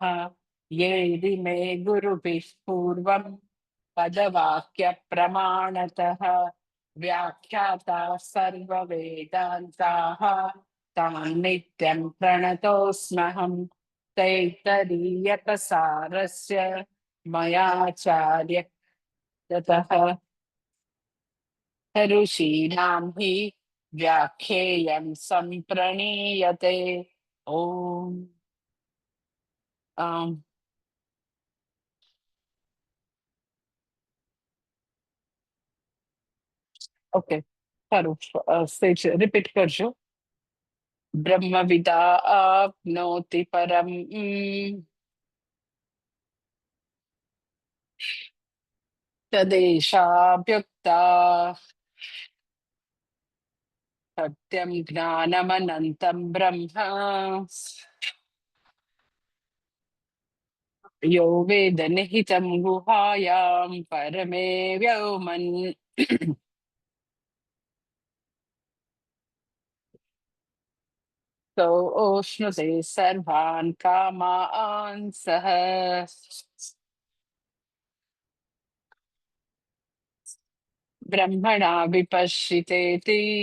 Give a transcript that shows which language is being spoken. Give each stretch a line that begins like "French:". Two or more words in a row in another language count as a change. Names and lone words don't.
Sanskrit: येदिमे गुरुभिः पूर्वं पदवाक्यप्रमाणतः व्याख्याता सर्ववेदान्ताः तान् नित्यं प्रणतोऽस्म्यहम्। तैत्तरीयकसारस्य मयाचार्य ततः ऋषीणां हि व्याख्येयं सम्प्रणीयते।
Gujarati: ॐ ઓકે સારું સ્ટેજ રિપીટ કરજો.
Sanskrit: ब्रह्मविदा आप्नोति परम तदेशाभ्युक्ता सत्यं ज्ञानमनन्तं ब्रह्म यो वेद निहितं गुहायां परमे व्योमन् सोऽश्नुते सर्वान् कामान् सः ब्रह्मणा विपश्चितेति।